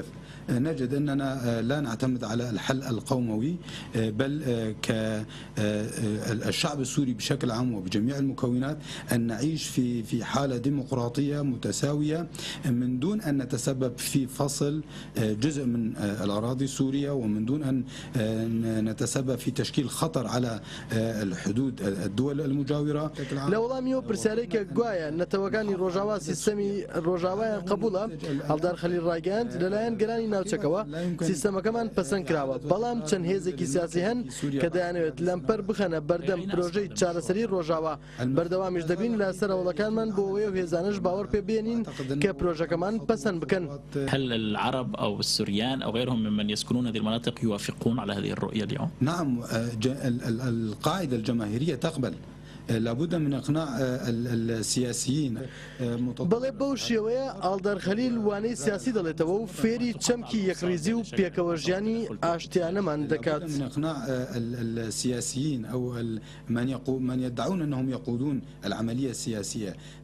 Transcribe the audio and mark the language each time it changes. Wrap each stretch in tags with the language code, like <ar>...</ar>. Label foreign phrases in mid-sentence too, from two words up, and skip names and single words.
<ar>نجد أننا لا نعتمد على الحل القوموي، بل كالشعب السوري بشكل عام وبجميع المكونات أن نعيش في حالة ديمقراطية متساوية من دون أن نتسبب في فصل جزء من الأراضي السورية ومن دون أن نتسبب في تشكيل خطر على الحدود الدول المجاورة.</ar> <ckb>لە وەڵامیەوە پرسیارێکە گوایە نەتەوەکانی ڕۆژاوا سیستەمی ڕۆژاوایان قبوڵە. ئاڵدار خەلیل ڕایگەاند لەلایەن گەلانی ناوچەکەوە سیستەمەکەمان پەسەند کراوە، بەڵام چەند هێزێکی سیاسی هەن کە دەیانەوێت لەمپەر بخەنە بەردەم پرۆژەی چارەسەری ڕۆژاوا. بەردەوامیش دەبین لە سەرهەوڵەکانمان بۆ ئەوەیە هێزانش باوەڕ پێ بێنین کە پرۆژەکەمان پەسەند بکەن.</ckb> <ar>هل العرب أو السوريان أو غيرهم ممن يسكنون هذه المناطق يوافقون على هذه الرؤية اليوم؟ نعم، القاعدة الجماهيرية تقبل. لابد من إقناع السياسيين.</ar> <ckb>بەڵێ بەو شێوەیە ئاڵدار خەلیل وانەی سیاسی دەڵێتەوە و فێری چەمکی یەکڕیزی و پێکەوە ژیانی ئاشتیانەمان دەکات.</ckb> <ar>من إقناع السياسيين أو من يدعون أنهم يقودون العملية السياسية.</ar>